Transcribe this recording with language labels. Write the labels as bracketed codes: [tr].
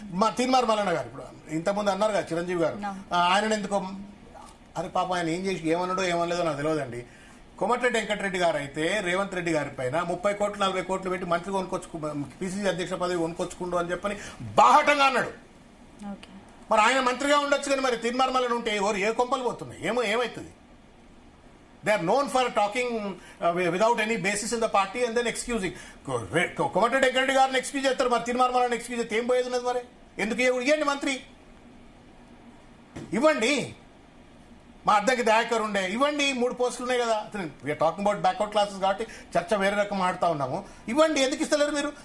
[te] మా తీన్మార్ మల్లన్న గారు ఇప్పుడు ఇంతకుముందు అన్నారు కదా చిరంజీవి గారు, ఆయన ఎందుకో అరే పాప ఆయన ఏం చేసి ఏమన్నాడో ఏమనలేదో నాకు తెలియదండి. కోమటిరెడ్డి వెంకటరెడ్డి గారు అయితే రేవంత్ రెడ్డి గారి పైన 30 కోట్లు 40 కోట్లు పెట్టి మంత్రి పిసిసి అధ్యక్ష పదవి కొనుక్కొచ్చుకుండు అని చెప్పని బాహటంగా అన్నాడు. మరి ఆయన మంత్రిగా ఉండొచ్చు కానీ మరి తీన్మార్ మల్లన్న ఉంటే ఏ కొంపలు పోతున్నాయి, ఏమవుతుంది? [en] They are known for talking without any basis in the party and then excusing. [te] Komatireddy Venkatareddy గారిని ఎక్స్క్యూజ్ చేస్తారు, మరి తీన్మార్ మల్లన్న ఎక్స్క్యూజ్ చేస్తే ఏం పోయేది ఉన్నది? మరి ఎందుకు ఇవ్వండి మంత్రి, ఇవ్వండి. మా అద్దెకి దయాకర్ ఉండే ఇవ్వండి, 3 పోస్టులు ఉన్నాయి కదా. [en] we're talking about backward classes [te] కాబట్టి చర్చ వేరే రకం ఆడుతా ఉన్నాము. ఇవ్వండి, ఎందుకు ఇస్తలేరు మీరు?